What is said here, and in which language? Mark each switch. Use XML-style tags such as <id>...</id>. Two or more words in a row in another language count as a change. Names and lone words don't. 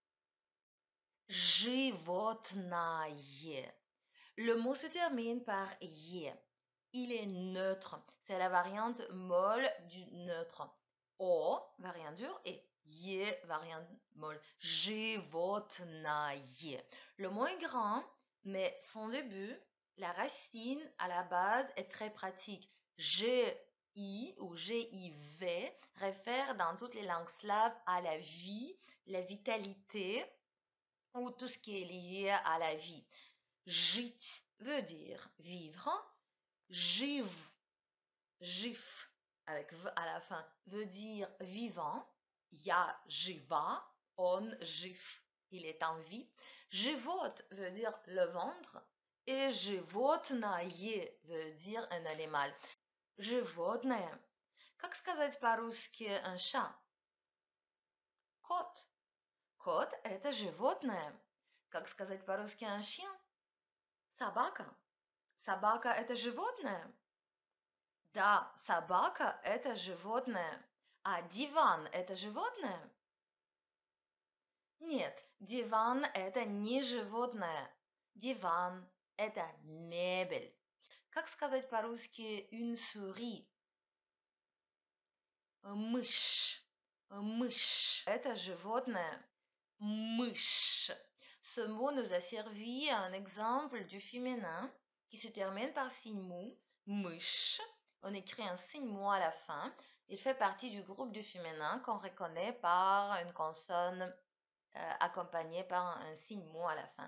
<ru>Животное.</ru> <fr>Le mot se termine par ye. Il est neutre. C'est la variante molle du neutre. O, variante dure, et ye, variante molle.</fr> <ru>Животное.</ru> <fr>Le mot est grand, mais son début, la racine à la base est très pratique. G-I ou G-I-V réfère dans toutes les langues slaves à la vie, la vitalité ou tout ce qui est lié à la vie. Жить veut dire vivre.</fr> <ru>Жив, жив,</ru> <fr>avec v à la fin, veut dire vivant.</fr> <ru>Я жива, он жив,</ru> <fr>il est en vie. Живот veut dire le ventre. Et животное veut dire un animal.</fr> <ru>Животное. Как сказать по-русски</ru> <fr>un chat?</fr> <ru>Кот. Кот – это животное. Как сказать по-русски</ru> <fr>un chien?</fr> <ru>Собака. Собака – это животное? Да, собака – это животное. А диван – это животное? Нет, диван – это не животное. Диван – это мебель. Как сказать по-русски</ru> <fr>une souris?</fr> <ru>Мышь. Мышь – это животное. Мышь.</ru> <fr>Ce mot nous a servi à un exemple du féminin qui se termine par signe mou. Mouche. On écrit un signe mou à la fin. Il fait partie du groupe du féminin qu'on reconnaît par une consonne accompagnée par un signe mou à la fin.</fr>